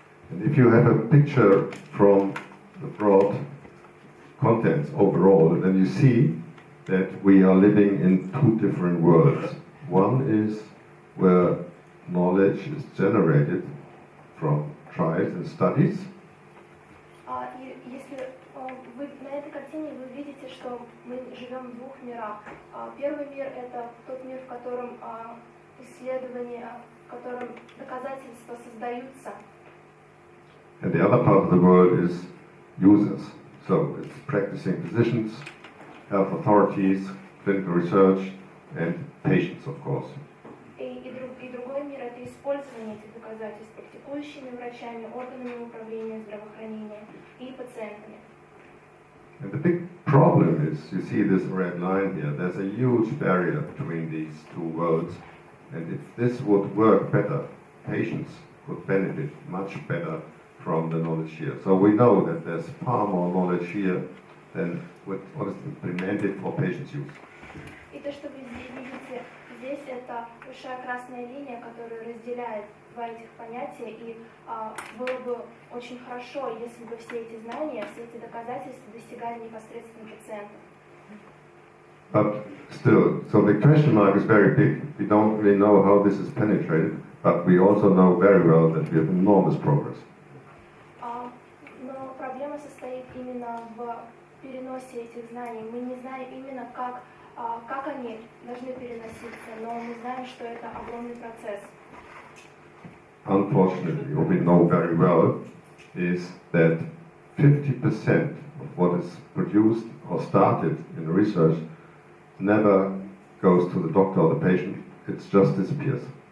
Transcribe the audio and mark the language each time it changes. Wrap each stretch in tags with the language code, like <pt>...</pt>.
<en>And if you have a picture from the broad contents overall, then you see that we are living in two different worlds. One is where knowledge is generated from trials and studies.</en> <ru>И если вы на этой картине вы видите, что мы живем в двух мирах. Первый мир — это тот мир, в котором исследования, в котором доказательства создаются.</ru> <en>And the other part of the world is users. So it's practicing physicians, health authorities, clinical research, and patients, of course.</en> <ru>И другой мир — это использование этих доказательств практикующими врачами, органами управления здравоохранения и пациентами.</ru> <en>And the big problem is, you see this red line here, there's a huge barrier between these two worlds. And if this would work better, patients could benefit much better from the knowledge here. So we know that there's far more knowledge here than what is implemented for patients' use.</en> <ru>И то, что вы видите здесь, это большая красная линия, которая разделяет два этих понятия, и было бы очень хорошо, если бы все эти знания, все эти доказательства достигали непосредственно пациентов.</ru> <en>But still, so the question mark is very big. We don't really know how this is penetrated, but we also know very well that we have enormous progress.</en> <ru>Но проблема состоит именно в переносе этих знаний. Мы не знаем именно, как они должны переноситься, но мы знаем, что это огромный процесс.</ru> <en>Unfortunately, what we know very well is that 50% of what is produced or started in research never goes to the doctor or the patient, it just disappears.</en>